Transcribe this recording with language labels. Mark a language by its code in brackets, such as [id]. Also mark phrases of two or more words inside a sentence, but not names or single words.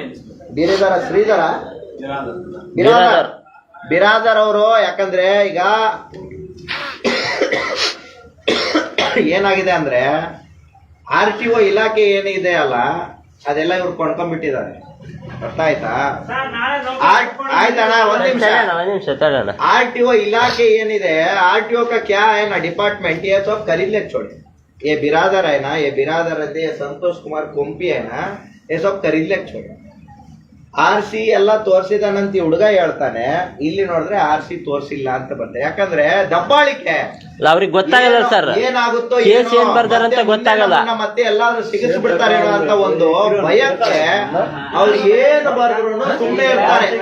[kn] ಶ್ರೀಧರ ಬಿರಾದರ್ ಅವರು ಯಾಕಂದ್ರೆ ಈಗ ಏನಾಗಿದೆ ಅಂದ್ರೆ RTO ಇಲಾಖೆ ಏನಿದೆ ಅಲ್ಲ ಅದೆಲ್ಲ ಇವ್ರು ಕೊಂಡ್ಕೊಂಡ್ಬಿಟ್ಟಿದ್ದಾರೆ ಅರ್ಥ ಆಯ್ತಾ ಆಯ್ತಣ್ಣ ಒಂದ್ ನಿಮಿಷ ತಡೋಣ RTO ಇಲಾಖೆ ಏನಿದೆ [hi] RTO का क्या है ना डिपार्टमेंट ये सब खरीद ले छोड़े ये बिरादर है ना ये बिरादर है संतोष कुमार कोम्पी है ना ये सब खरीद ले छोड़े [kn] RC ಎಲ್ಲ ತೋರಿಸಿದಾನಂತ ಹುಡುಗ ಹೇಳ್ತಾನೆ, ಇಲ್ಲಿ ನೋಡಿದ್ರೆ RC ತೋರಿಸಿಲ್ಲ ಅಂತ ಬಂದೆ. ಯಾಕಂದ್ರೆ ದಬ್ಬಾಳಿಕೆ ಅವ್ರಿಗೆ ಗೊತ್ತಾಗಲ್ಲ ಸರ್, ಏನಾಗುತ್ತೋ ಕೇಸ್ ಏನ್ ಬರ್ದಾರಂತ ಗೊತ್ತಾಗಲ್ಲ. ಮತ್ತೆ ಎಲ್ಲಾದ್ರೂ ಸಿಗಿಸ್ಬಿಡ್ತಾರೇನೋ ಅಂತ ಒಂದು ಭಯಕ್ಕೆ ಅವ್ರು ಏನು ಬರ್ದ್ರು ಸುಮ್ಮನೆ ಇರ್ತಾರೆ.